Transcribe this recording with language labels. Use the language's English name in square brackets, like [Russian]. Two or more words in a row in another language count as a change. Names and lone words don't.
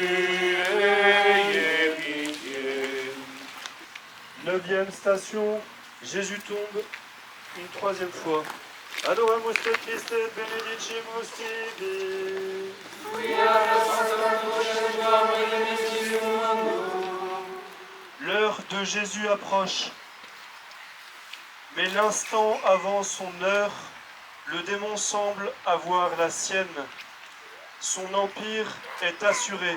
[French] Neuvième station, Jésus tombe une troisième fois. [Latin] Adoramus te Christe et benedicimus tibi. [French] L'heure de Jésus approche. Mais l'instant avant son heure, le démon semble avoir la sienne. Son empire est assuré.